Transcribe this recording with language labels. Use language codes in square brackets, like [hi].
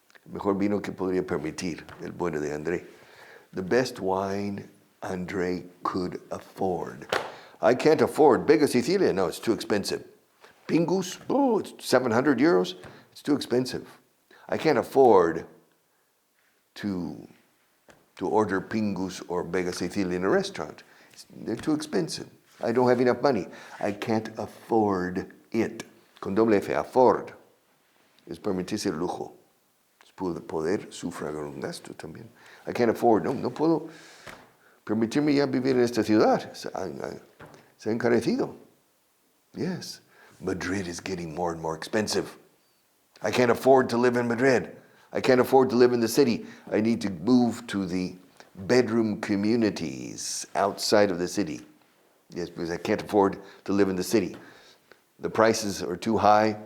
[es] Mejor vino que podría permitir, el bueno de Andre. [en] The best wine Andre could afford. I can't afford Bega Sicilia. No, it's too expensive. Pingus, it's 700 euros. It's too expensive. I can't afford to order Pingus or Bega Sicilia in a restaurant. They're too expensive. I don't have enough money. I can't afford it. [es] Con doble F, [en] afford. [es] Es permitirse el lujo. Es poder sufragar un gasto también. [en] I can't afford. [es] No puedo permitirme ya vivir en esta ciudad. Se ha encarecido. Yes. [en] Madrid is getting more and more expensive. I can't afford to live in Madrid. I can't afford to live in the city. I need to move to the bedroom communities outside of the city. Yes, because I can't afford to live in the city. The prices are too high.